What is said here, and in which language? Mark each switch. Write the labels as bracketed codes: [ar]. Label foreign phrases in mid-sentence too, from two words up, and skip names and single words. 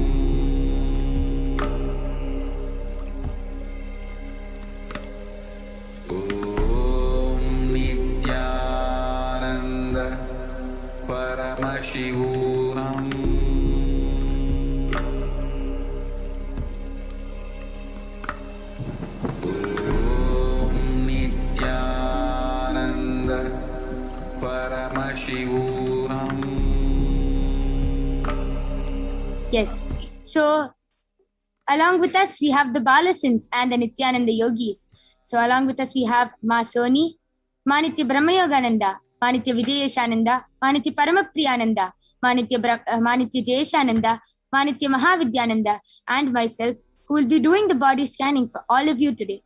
[sa] Om Nityananda Paramashivoham. Om Nityananda Paramashivoham. [en] Yes. So, along with us, we have the Balasins and the Nityananda yogis. So, along with us, we have Ma Soni, Manitya Brahmayogananda, Manitya Vijayeshananda, Manitya Paramapriyananda, Manitya Jayeshananda, Manitya Mahavidyananda, and myself, who will be doing the body scanning for all of you today.